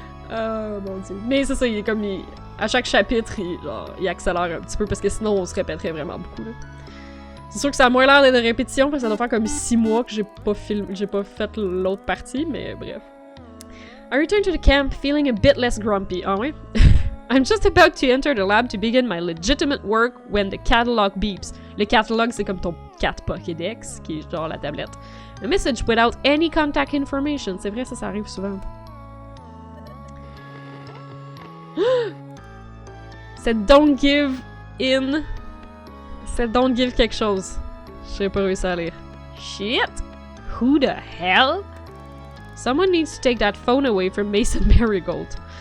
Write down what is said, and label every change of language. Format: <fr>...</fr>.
<fr>Oh mon dieu. Mais c'est ça, il est comme... à chaque chapitre, il accélère un petit peu parce que sinon on se répéterait vraiment beaucoup, là. C'est sûr que ça a moins l'air d'être de répétition, parce que ça doit faire comme 6 mois que j'ai pas fait l'autre partie, mais bref.</fr> <en>I return to the camp feeling a bit less grumpy.</en> <fr>Ah ouais?</fr> <en>I'm just about to enter the lab to begin my legitimate work when the catalog beeps.</en> <fr>Le catalog, c'est comme ton cat Pokédex, qui est genre la tablette.</fr> <en>A message without any contact information.</en> <fr>C'est vrai, ça arrive souvent. C'est</fr> <en>don't give in...</en> <fr>c'est</fr> <en>don't give</en> <fr>quelque chose. J'ai pas réussi à lire. Shit!</fr> <en>Who the hell? Someone needs to take that phone away from Mason Marigold.</en>